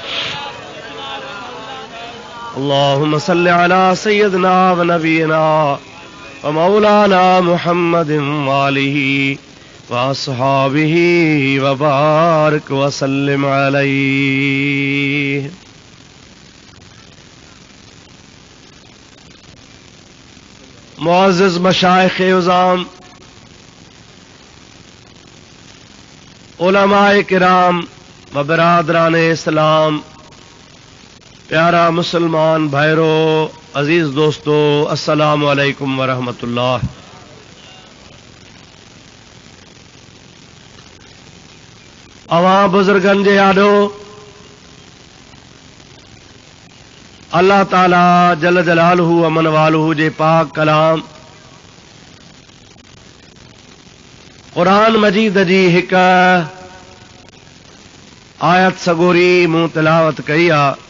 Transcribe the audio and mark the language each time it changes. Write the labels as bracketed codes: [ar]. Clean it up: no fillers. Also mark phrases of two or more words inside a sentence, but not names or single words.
[ar] اللهم صل على سيدنا ونبينا و مولانا محمد وآله و أصحابه و بارك و سلم عليه. [sd] मुअज़्ज़िज़ मशाइख़ उज़ाम, उलमाए किराम व बिरादरान इस्लाम, प्यारा मुसलमान भाइरो, अजीज दोस्तों, [ar] السلام عليكم و رحمة الله. [sd] अवां बुजुर्गन जे आॾो अल्लाह ताला [ar] جل جلاله عم نواله [sd] जे पाक कलाम क़ुरान मजीद जी हिक आयत सगोरी मूं तिलावत कई आ,